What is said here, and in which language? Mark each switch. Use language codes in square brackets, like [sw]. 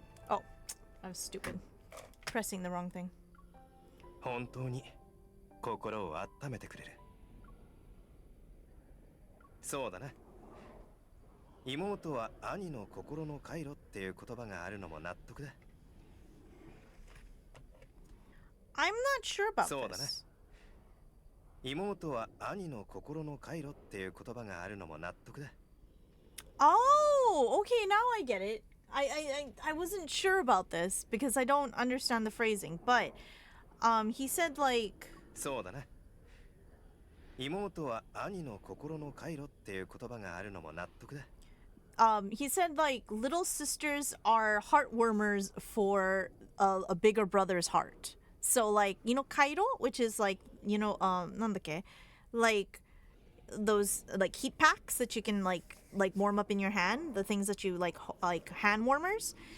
[en] Oh, I was stupid. Pressing the wrong thing. [ja] 本当に心を温めてくれる。そうだな。妹は兄の心の回路っていう言葉があるのも納得だ。 [en] I'm not sure about [ja] そうだな。 [en] this. [ja] 妹は兄の心の回路っていう言葉があるのも納得だ。 [en] Oh, okay, now I get it. I wasn't sure about this because I don't understand the phrasing, but he said like [ja] そうだな。妹は兄の心の回路っていう言葉があるのも納得だ。 [en] he said like little sisters are heartwarmers for a bigger brother's heart. So like, you know, kairo, which is like, you know, [ja] nandake, [en] like those like heat packs that you can like warm up in your hand, the things that you like hand warmers.